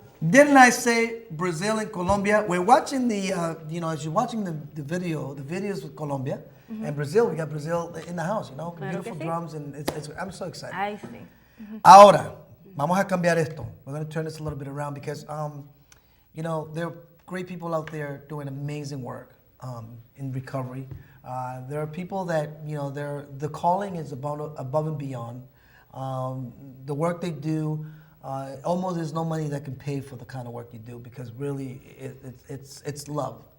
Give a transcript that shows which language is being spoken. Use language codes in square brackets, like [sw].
[en] Didn't I say Brazil and Colombia? We're watching the, as you're watching the videos with Colombia and Brazil, we got Brazil in the house, beautiful drums, and I'm so excited. I see. [es] Ahora, vamos a cambiar esto. [en] We're going to turn this a little bit around because, there are great people out there doing amazing work in recovery. There are people that, the calling is above and beyond. The work they do, almost there's no money that can pay for the kind of work you do because really it's love.